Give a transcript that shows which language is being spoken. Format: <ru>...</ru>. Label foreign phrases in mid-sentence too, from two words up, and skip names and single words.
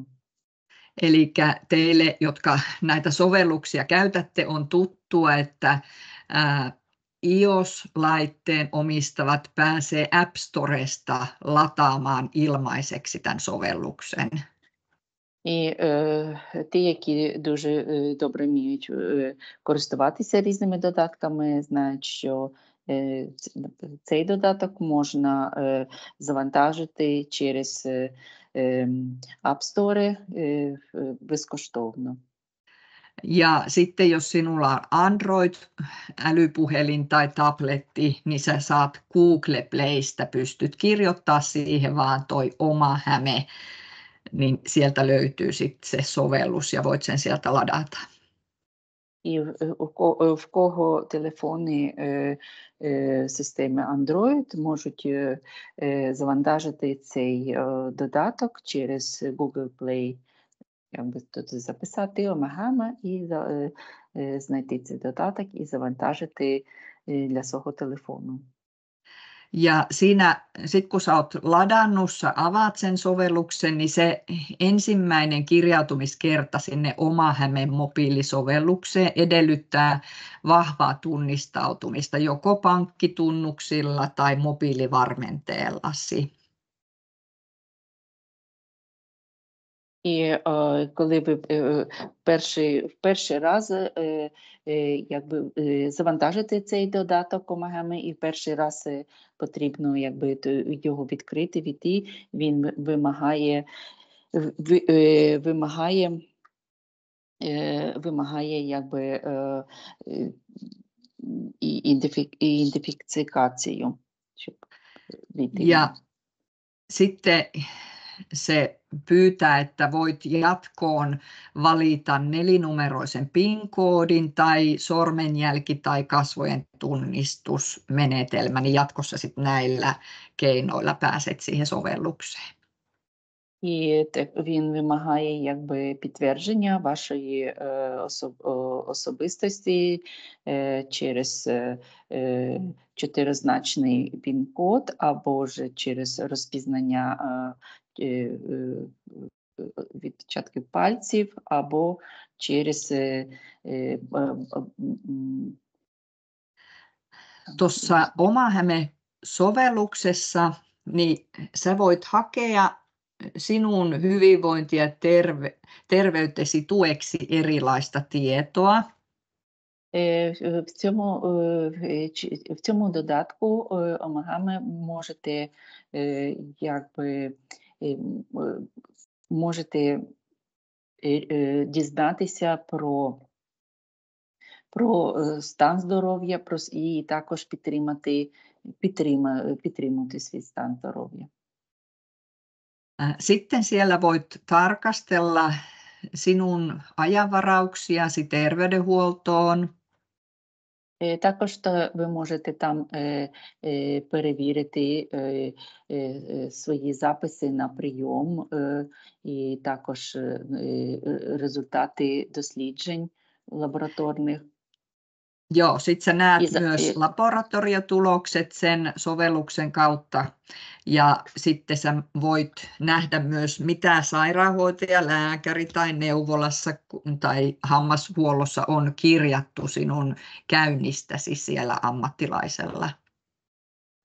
<fi>Eli teille, jotka näitä sovelluksia käytätte, on tuttua, että iOS-laitteen omistavat pääsee App Storesta lataamaan ilmaiseksi tämän sovelluksen.</fi> <uk>І ті, які дуже добре вміють користуватися різними додатками, знають, що цей додаток можна завантажити через App Store безкоштовно.</uk> <fi>Ja sitten jos sinulla on Android-älypuhelin tai tabletti, niin sä saat Google Playstä, pystyt kirjoittaa siihen vaan toi OmaHäme, niin sieltä löytyy sitten se sovellus ja voit sen sieltä ladata.</fi> <uk>І в кого телефони системи Android можуть завантажити цей додаток через Google Play. Якби тут записати OmaHäme і знайти цей додаток і завантажити для свого телефону.</uk> <fi>Ja siinä, kun sä oot ladannut, sä avaat sen sovelluksen, niin se ensimmäinen kirjautumiskerta sinne OmaHämen mobiilisovellukseen edellyttää vahvaa tunnistautumista joko pankkitunnuksilla tai mobiilivarmenteellasi.</fi> <uk>І коли ви перший раз якби завантажите цей додаток OmaHäme, і перший раз потрібно якби його відкрити, війти, він вимагає якби ідентифікацію, щоб війти.</uk> <fi>Ja sitten se pyytää, että voit jatkoon valita nelinumeroisen PIN-koodin tai sormenjälki- tai kasvojen tunnistusmenetelmä, niin jatkossa sitten näillä keinoilla pääset siihen sovellukseen.</fi> <uk>І він вимагає якби підтвердження вашої особистості через чотиризначний пін-код або ж через розпізнання відпечатків пальців, або через</uk> <fi>Tuossa OmaHäme-sovelluksessa niin sä voit hakea sinun hyvinvointi- ja terveytesi tueksi erilaista tietoa.</fi> <uk>В цьому додатку OmaHäme можете дізнатися про стан здоров'я і також підтримати свій стан здоров'я.</uk> <fi>Sitten siellä voit tarkastella sinun ajanvarauksiasi terveydenhuoltoon.</fi> <uk>Також ви можете там перевірити свої записи на прийом і також результати досліджень laboratorних.</uk> <fi>Joo, sitten sä näet myös laboratoriotulokset sen sovelluksen kautta ja sitten sä voit nähdä myös, mitä sairaanhoitaja, lääkäri tai neuvolassa tai hammashuollossa on kirjattu sinun käynnistäsi siellä ammattilaisella.</fi>